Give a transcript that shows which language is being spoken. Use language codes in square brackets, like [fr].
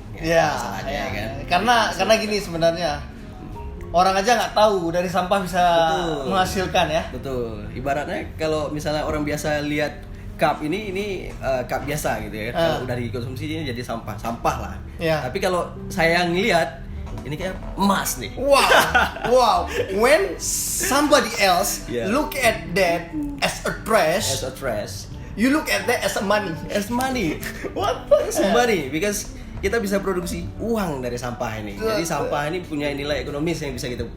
[id] Ya, kan? Karena gini sebenarnya. Orang aja nggak tahu dari sampah bisa menghasilkan ya. Betul. Ibaratnya kalau misalnya orang biasa lihat cup ini cup biasa gitu ya. Kalau udah dikonsumsi ini jadi sampah lah. Ya. Tapi kalau saya ngelihat ini kayak emas nih. Wow. [en] When somebody else look at that as a trash, you look at that as a money. What? As money, because [id] kita bisa produksi uang dari sampah ini. Jadi sampah ini punya nilai ekonomis yang bisa kita.